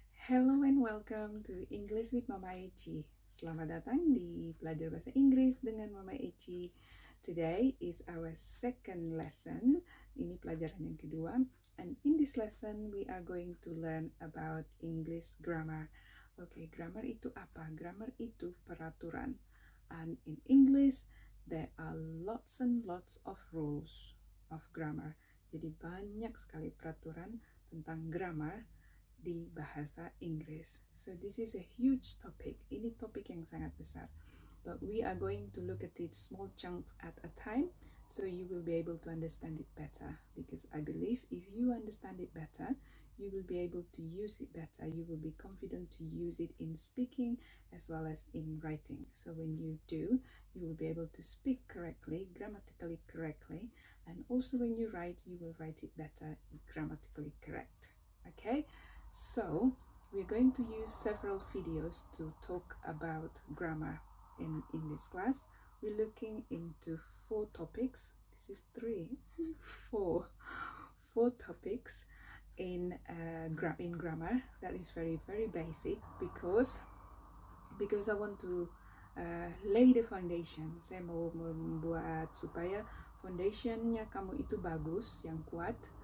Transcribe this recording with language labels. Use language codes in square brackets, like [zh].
[en] Hello and welcome to English with Mama Eci. [id] Selamat datang di Belajar Bahasa Inggris dengan Mama Eci. [en] Today is our second lesson. [id] Ini pelajaran yang kedua. [en] And in this lesson we are going to learn about English grammar. [id] Okay, grammar itu apa? Grammar itu peraturan. [en] And in English there are lots and lots of rules of grammar. [id] Jadi banyak sekali peraturan tentang grammar di bahasa Inggris. [en] So this is a huge topic. [id] Ini topik yang sangat besar. [en] But we are going to look at it small chunks at a time so you will be able to understand it better. Because I believe if you understand it better, you will be able to use it better. You will be confident to use it in speaking as well as in writing. So when you do, you will be able to speak correctly, grammatically correctly, and also when you write, you will write it better, grammatically correct. Okay? So we're going to use several videos to talk about grammar in this class. We're looking into 4 topics. This is 3, 4 topics in grammar. That is very basic because I want to lay the foundation. [id] Saya mau membuat supaya foundationnya kamu itu bagus, yang kuat.